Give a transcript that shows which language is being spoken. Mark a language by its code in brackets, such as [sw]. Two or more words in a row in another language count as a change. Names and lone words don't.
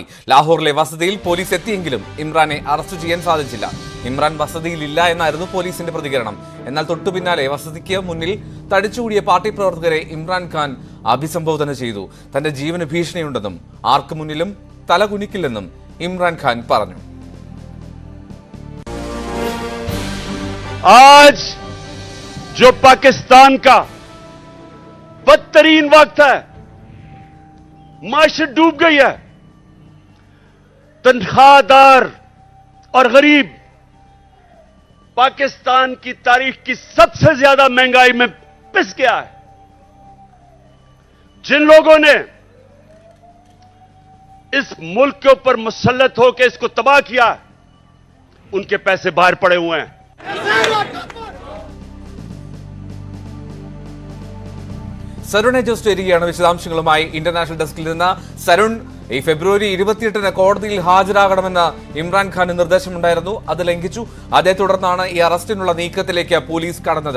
[ml] ലാഹോറിലെ വസതിയിൽ പോലീസ് എത്തിയെങ്കിലും ഇമ്രാനെ അറസ്റ്റ് ചെയ്യാൻ സാധിച്ചില്ല. ഇമ്രാൻ വസതിയിലില്ല എന്നായിരുന്നു പോലീസിന്റെ പ്രതികരണം. എന്നാൽ തൊട്ടു പിന്നാലെ വസതിക്ക് മുന്നിൽ തടിച്ചുകൂടിയ പാർട്ടി പ്രവർത്തകരെ ഇമ്രാൻഖാൻ അഭിസംബോധന ചെയ്തു. തന്റെ ജീവന് ഭീഷണിയുണ്ടെന്നും ആർക്കു മുന്നിലും തലകുനിക്കില്ലെന്നും ഇമ്രാൻഖാൻ പറഞ്ഞു. [ur] جو پاکستان کا بدترین وقت ہے، معاشرت ڈوب گئی ہے، تنخواہدار اور غریب پاکستان کی تاریخ کی سب سے زیادہ مہنگائی میں پس گیا ہے. جن لوگوں نے اس ملک کے اوپر مسلط ہوکر اسکو تباہ کیا، انکے پیسے باہر پڑے ہوئے ہیں. [ml] സരുണെ ജോസ് ചേരുകയാണ് വിശദാംശങ്ങളുമായി ഇന്റർനാഷണൽ ഡെസ്കിൽ നിന്ന്. സരുൺ, ഈ ഫെബ്രുവരി 28 കോടതിയിൽ ഹാജരാകണമെന്ന് ഇമ്രാൻഖാന് നിർദ്ദേശമുണ്ടായിരുന്നു. അത് ലംഘിച്ചു. അതേ തുടർന്നാണ് ഈ അറസ്റ്റിനുള്ള നീക്കത്തിലേക്ക് പോലീസ് കടന്നത്.